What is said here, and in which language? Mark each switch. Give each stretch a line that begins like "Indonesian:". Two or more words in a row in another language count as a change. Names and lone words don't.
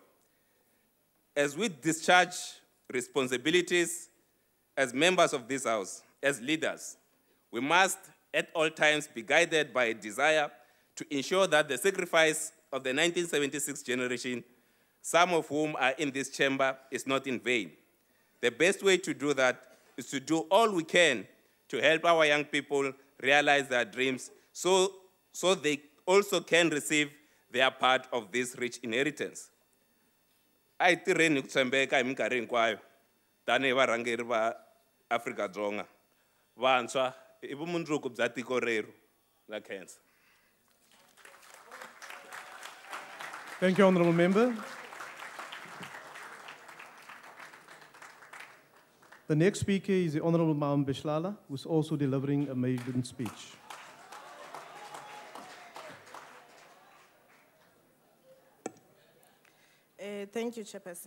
English: As we discharge responsibilities as members of this House, as leaders, we must at all times be guided by a desire to ensure that the sacrifice of the 1976 generation, some of whom are in this chamber, is not in vain. The best way to do that is to do all we can to help our young people realize their dreams so they also can receive their part of this rich inheritance.
Tsonga: I tireni kutsembeka hi minkarhi hinkwayo tanihi varhangeri va Afrika-Dzonga. Vantshwa I vumundzuku bya tiko reru la Khensa.
English: Thank you, Honourable Member. The next speaker is the Honourable Maam Beshlala, who is also delivering a maiden speech. Thank you, Chairperson.